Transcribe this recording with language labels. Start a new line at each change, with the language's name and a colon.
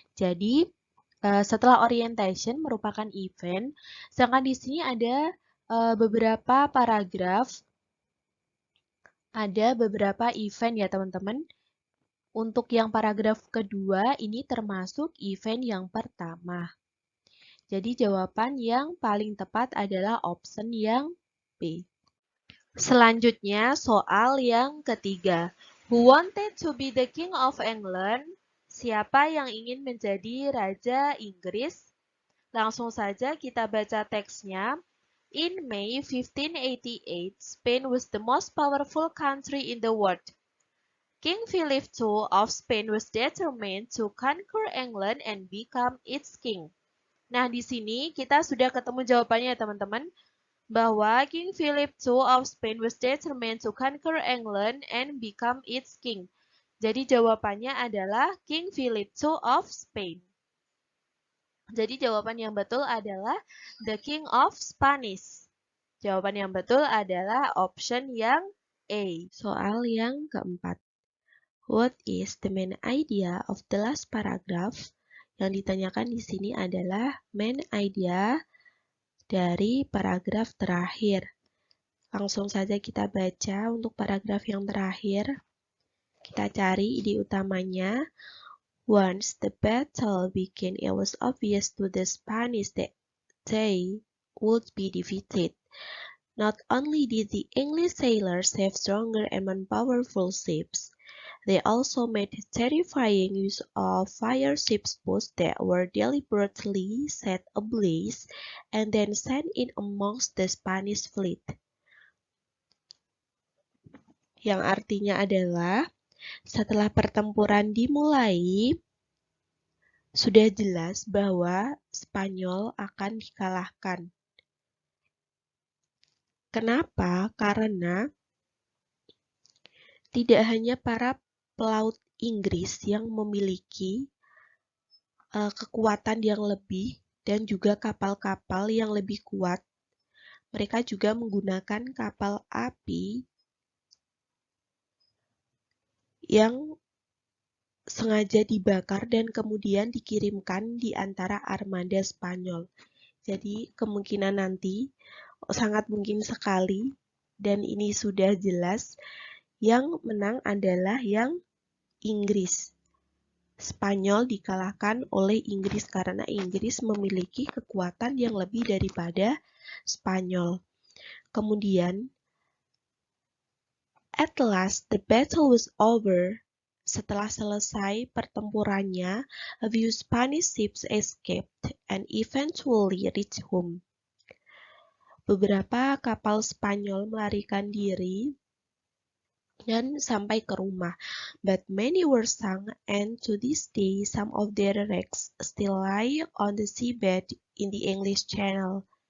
Indonesian: Jadi, setelah orientation merupakan event, sedangkan di sini ada beberapa paragraf, ada beberapa event ya teman-teman. Untuk yang paragraf kedua ini termasuk event yang pertama. Jadi jawaban yang paling tepat adalah option yang B. Selanjutnya soal yang ketiga.
English: Who wanted to be the King of England?
Indonesian: Siapa yang ingin menjadi Raja Inggris? Langsung saja kita baca teksnya.
English: In May 1588, Spain was the most powerful country in the world. King Philip II of Spain was determined to conquer England and become its king.
Indonesian: Nah, di sini kita sudah ketemu jawabannya ya teman-teman, bahwa
English: King Philip II of Spain was determined to conquer England and become its king.
Indonesian: Jadi jawabannya adalah King Philip II of Spain. Jadi jawaban yang betul adalah
English: the King of Spanish.
Indonesian: Jawaban yang betul adalah option yang A. Soal yang keempat.
English: What is the main idea of the last paragraph?
Indonesian: Yang ditanyakan di sini adalah main idea dari paragraf terakhir. Langsung saja kita baca untuk paragraf yang terakhir. Kita cari ide utamanya.
English: Once the battle began, it was obvious to the Spanish that they would be defeated. Not only did the English sailors have stronger and more powerful ships, they also made terrifying use of fire shipboats that were deliberately set ablaze and then sent in amongst the Spanish fleet.
Indonesian: Yang artinya adalah, setelah pertempuran dimulai, sudah jelas bahwa Spanyol akan dikalahkan. Kenapa? Karena tidak hanya para pelaut Inggris yang memiliki kekuatan yang lebih dan juga kapal-kapal yang lebih kuat. Mereka juga menggunakan kapal api yang sengaja dibakar dan kemudian dikirimkan di antara armada Spanyol. Jadi kemungkinan nanti sangat mungkin sekali, dan ini sudah jelas, yang menang adalah yang Inggris. Spanyol dikalahkan oleh Inggris karena Inggris memiliki kekuatan yang lebih daripada Spanyol. Kemudian,
English: at last the battle was over.
Indonesian: Setelah selesai pertempurannya,
English: a few Spanish ships escaped and eventually reached home.
Indonesian: Beberapa kapal Spanyol melarikan diri dan sampai ke rumah,
English: but many were sunk, and to this day some of their wrecks still lie on the seabed in the English Channel.